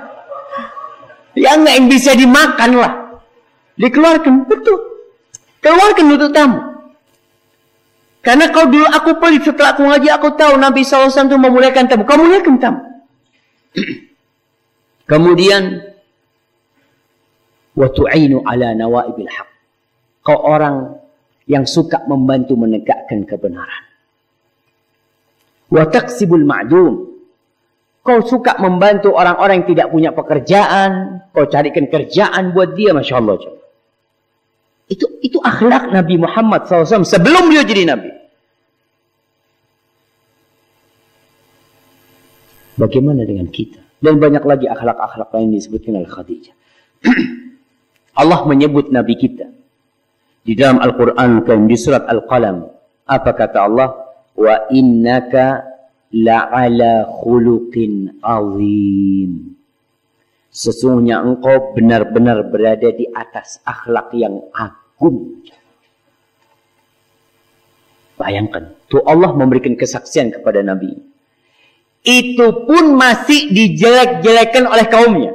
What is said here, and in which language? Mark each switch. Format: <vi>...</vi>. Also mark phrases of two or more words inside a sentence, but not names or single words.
<id>Yang bisa dimakan lah. Dikeluarkan, betul. Keluarkan untuk tamu. Karena kalau dulu aku pelit, setelah aku ngaji, aku tahu Nabi SAW itu memulaikan tamu. Kamu muliakan tamu. Kemudian,</id> <ar>وتعين على نوائب الحق.</ar> <id>Kau orang yang suka membantu menegakkan kebenaran.</id> <ar>وتكسب المعدوم.</ar> <id>Kau suka membantu orang-orang yang tidak punya pekerjaan. Kau carikan kerjaan buat dia.</id> <ar>ما شاء الله.</ar> <id>Itu akhlak Nabi Muhammad SAW sebelum beliau jadi Nabi. Bagaimana dengan kita? Dan banyak lagi akhlak-akhlak lain disebutkan oleh Khadijah. Allah menyebut Nabi kita. Di dalam Al-Quran di surat Al-Qalam. Apa kata Allah?</id> <ar>وإنك لعلى خلق عظيم.</ar> <id>Sesungguhnya engkau benar-benar berada di atas akhlak yang agung. Bayangkan, tuh Allah memberikan kesaksian kepada Nabi. Itu pun masih dijelek-jelekan oleh kaumnya.</id>